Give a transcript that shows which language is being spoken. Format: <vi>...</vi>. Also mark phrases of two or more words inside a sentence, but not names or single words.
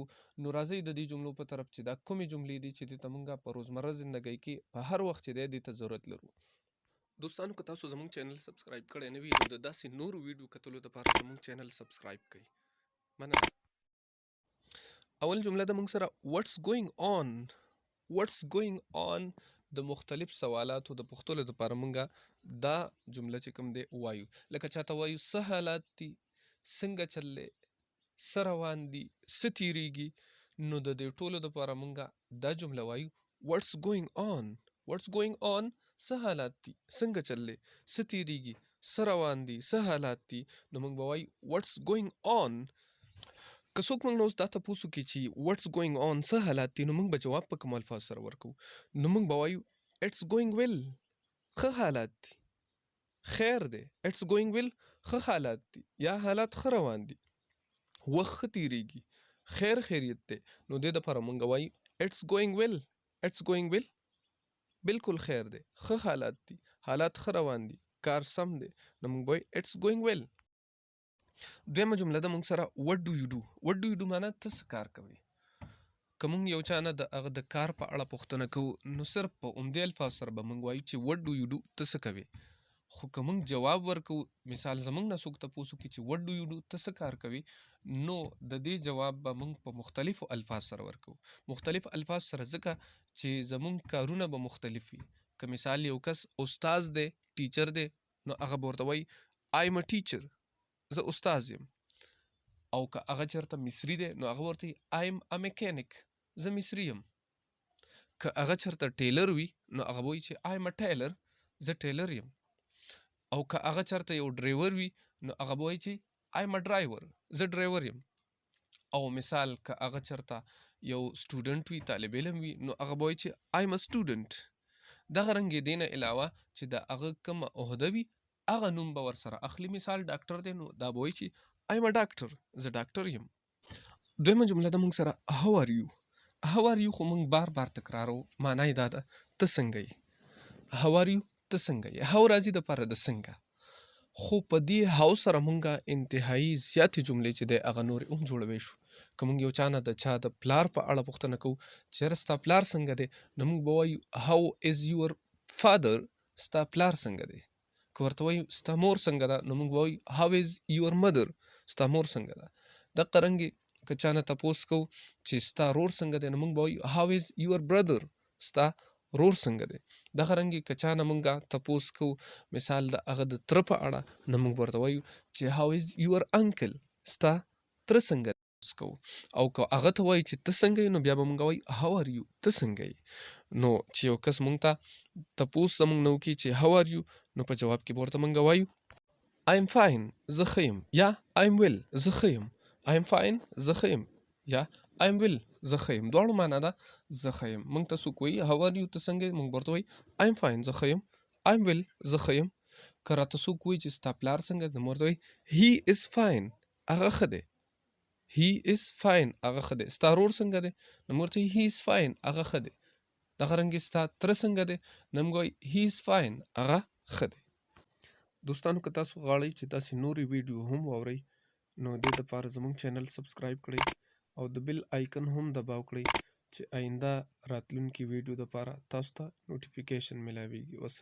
<ps>نو راځئ د دې جملو په طرف چې دا کومې جملې دي چې دې ته مونږ په روزمره زندګۍ کې په هر وخت چې دی دې ته ضرورت لرو. دوستانو، که تاسو زموږ</ps> <en>channel subscribe</en> <ps>کړی نه وي نو د داسې نورو ویډیو کتلو لپاره زموږ</ps> <en>channel subscribe</en> <ps>کړئ. مننه. اول جمله د موږ سره</ps> <en>what's going on</en> <ps>د مختلف سوالاتو د پوښتلو لپاره موږ دا جمله چې کوم دی وایو. لکه چاته وایو څه حالات دي، څنګه چل دی، څه روان دي، څه تیریږي، نو د دې ټولو لپاره موږ دا جمله وایو</ps> <en>what's going on.</en> <ps>څه حالات دي، څنګه چل دی، څه تیریږي، څه روان دي، څه حالات دي، نو موږ به وایو</ps> <en>what's going on.</en> <ps>که څوک موږ نه اوس دا تپوس وکړي چې</ps> <en>what's going on</en> <ps>څه حالات دي، نو موږ به جواب په کوم الفاظ سره ورکوو؟ نو موږ به وایو</ps> <en>it's going well.</en> <ps>ښه حالات دي، خیر دی.</ps> <en>it's going well</en> <ps>ښه حالات دي یا حالات ښه روان دي، وخت ښه تیریږي، خیر خیریت دی. نو دې دپاره موږ وایو</ps> <en>it's going well.</en> <ps>بالکل خیر دی، ښه حالات دي، حالات ښه روان دي، کار سم دی، نو موږ به وایو</ps> <en>it's going well.</en> <ps>دویمه جمله ده موږ سره</ps> <en>what do you do</en> <ps>معنی ته څه کار کوئ. که موږ یو چا نه د هغه د کار په اړه پوښتنه کوو، نو صرف په همدې الفاظ سره به موږ وایو چې</ps> <en>what do you do</en> <ps>ته څه کوې. خو که موږ جواب ورکوو، مثال زموږ نه څوک تپوس وکړي چې</ps> <en>what do you do</en> <ps>ته څه کار کوې، نو د دې جواب به موږ په مختلفو الفاظ سره ورکوو. مختلف الفاظ سره ځکه چې زموږ کارونه به مختلف وي. که مثال یو کس استاد دی، ټیچر دی، نو هغه به ورته وایي</ps> <en>I am a teacher.</en> <ps>زه استاد یم. او که هغه چېرته مصري دی، نو هغه ورته</ps> <en>I am a mechanic.</en> <ps>زه مصري یم. که هغه چېرته ټیلر وي، نو هغه به وایي چې</ps> <en>I am a tailor.</en> <ps>زه ټیلر یم. او که هغه چېرته یو ډریور وي، نو هغه به وایي چې</ps> <en>I am a driver.</en> <ps>زه ډریور یم. او مثال که هغه چېرته یو سټوډنټ وي، طالب علم وي، نو هغه به وایي چې</ps> <en>I am a student.</en> <ps>دغه رنګې دې نه علاوه چې د هغه کومه عهده وي، هغه نوم به ورسره اخلي. مثال ډاکټر دی، نو دا به وایي چې</ps> <en>I am a doctor.</en> <ps>زه ډاکټر یم. دویمه جمله ده موږ سره</ps> <en>how are you</en> <ps>خو موږ بار بار تکرارو. معنی یې دا ده ته څنګه یې.</ps> <en>how are you</en> <ps>ته څنګه یې. how راځي دپاره د څنګه، خو په دې how سره موږ انتهایی زیاتې جملې چې دی هغه نورې هم جوړوی شو. که موږ یو چا نه د چا د پلار په اړه پوښتنه کوو چې یاره ستا پلار څنګه دی، نو موږ به وایو</ps> <en>how is your father.</en> <ps>ستا پلار څنګه دی. که ورته وایو ستا مور څنګه ده، نو موږ به وایو</ps> <en>how is your mother.</en> <ps>ستا مور څنګه ده. دقه رنګې که چا نه تپوس کوو چې ستا رور څنګه دی، نو موږ به وایو</ps> <en>how is your brother.</en> <ps>ستا رور څنګه دی. دغه رنګې که چا نه موږ تپوس کوو مثال د هغه د تره په اړه، نو موږ ورته وایو چې</ps> <en>how is your uncle.</en> <ps>ستا تره څنګه دی. او که هغه ته وایي چې ته څنګه یې، نو بیا به موږ وایو</ps> <en>how are you</en> <ps>ته څنګه یې. نو چې یو کس موږ ته تپوس زموږ نه وکړي چې</ps> <en>how are you،</en> <ps>نو په جواب کې به ورته موږ وایو</ps> <en>I am fine.</en> <ps>زه ښه یم.</ps> <en>یا I am well.</en> <ps>زه ښه یم.</ps> <en>I am fine.</en> <ps>زه ښه یم.</ps> <en>یا I am well.</en> <ps>زه ښه یم. دواړو معنا ده زه ښه یم. موږ ته څوک وایي</ps> <en>how are you</en> <ps>ته څنګه یې، موږ ورته وایو</ps> <en>I am fine.</en> <ps>زه ښه یم.</ps> <en>I am well.</en> <ps>زه ښه یم. که راته څوک وایي چې ستا پلار څنګه دی، نو موږ ورته وایو</ps> <en>he is fine.</en> <ps>هغه ښه دی.</ps> <en>he is fine.</en> <ps>هغه ښه دی. ستا رور څنګه دی، نو موږ ورته وایو</ps> <en>he is fine.</en> <ps>هغه ښه دی. دغه رنګې ستا تره څنګه دی، نو موږ وایو</ps> <en>he is fine.</en> <ps>هغه ښه دی. دوستانو، که تاسو غواړئ چې داسې نورې ویډیو هم واورئ، نو دې دپاره زموږ</ps> <en>channel subscribe</en> <ps>کړئ او د</ps> <en>bell icon</en> <ps>هم دباو کړئ چې آینده راتلونکي ویډیو دپاره تاسو ته نوټیفیکیشن ملاویږي. والسلام.</ps>